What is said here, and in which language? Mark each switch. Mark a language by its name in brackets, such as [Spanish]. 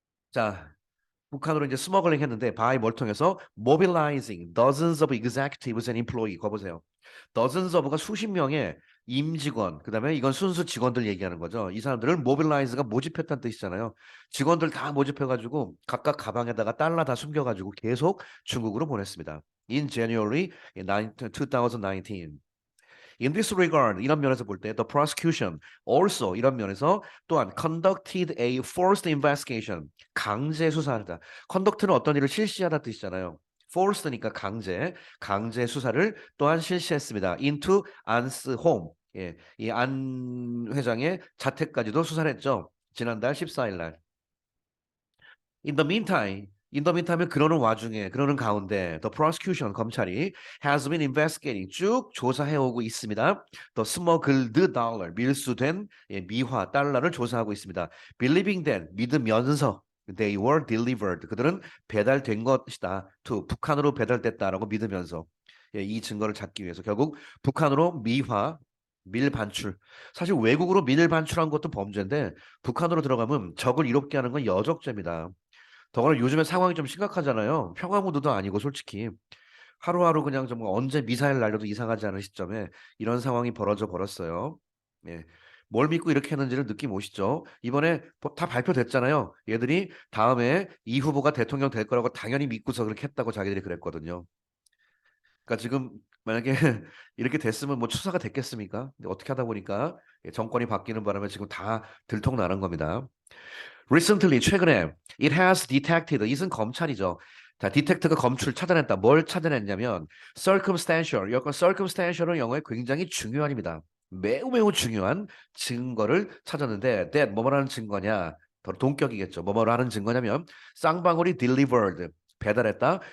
[Korean] 자, 북한으로 이제 스머글링 했는데 바이 뭘 통해서 [English] mobilizing dozens of executives and employee. [Korean] 거 보세요. dozens of가 수십 명의 임직원, 그다음에 이건 순수 직원들 얘기하는 거죠. 이 사람들을 mobilize가 모집했다는 뜻이잖아요. 직원들 다 모집해가지고 각각 가방에다가 달러 다 숨겨가지고 계속 중국으로 보냈습니다. [English] In January 2019. In this regard, [Korean] 이런 면에서 볼 때, [English] the prosecution also 이런 면에서 또한 conducted a forced investigation, [Korean] 강제 수사하다. conduct는 어떤 일을 실시하다 뜻이잖아요. forced니까 강제 수사를 또한 실시했습니다. into An's home, 이 안 회장의 자택까지도 수사를 했죠. 지난달 14일 날. In the meantime, 그러는 와중에, 그러는 가운데, the prosecution, 검찰이 [English] has been investigating, [Korean] 쭉 조사해오고 있습니다. The smuggled dollar, 밀수된 미화, 달러를 조사하고 있습니다. [English] Believing that, 믿으면서, they were delivered, [Korean] 그들은 배달된 것이다. to, 북한으로 배달됐다라고 믿으면서, 이 증거를 찾기 위해서 결국 북한으로 밀 반출. 사실 외국으로 밀 반출한 것도 범죄인데 북한으로 들어가면 적을 이롭게 하는 건 여적죄입니다. 더구나 요즘에 상황이 좀 심각하잖아요. 평화 무드도 아니고 솔직히 하루하루 그냥 정말 언제 미사일 날려도 이상하지 않은 시점에 이런 상황이 벌어져 버렸어요. 예. 뭘 믿고 이렇게 했는지를 느낌 오시죠? 이번에 다 발표됐잖아요. 얘들이 다음에 이 후보가 대통령 될 거라고 당연히 믿고서 그렇게 했다고 자기들이 그랬거든요. 그러니까 지금 만약에 이렇게 됐으면 뭐 추사가 됐겠습니까? 근데 어떻게 하다 보니까 정권이 바뀌는 바람에 지금 다 들통나는 겁니다. [English] Recently, 최근에 it has detected, [Korean] 이은 검찰이죠. 자, detect가 검출, 찾아냈다. 뭘 찾아냈냐면 circumstantial, 여건 circumstantial은 영어에 굉장히 중요한입니다. 매우 매우 중요한 증거를 찾았는데 that 뭐뭐라는 증거냐? 더 동격이겠죠. 뭐뭐라는 증거냐면 쌍방울이 delivered, 배달했다.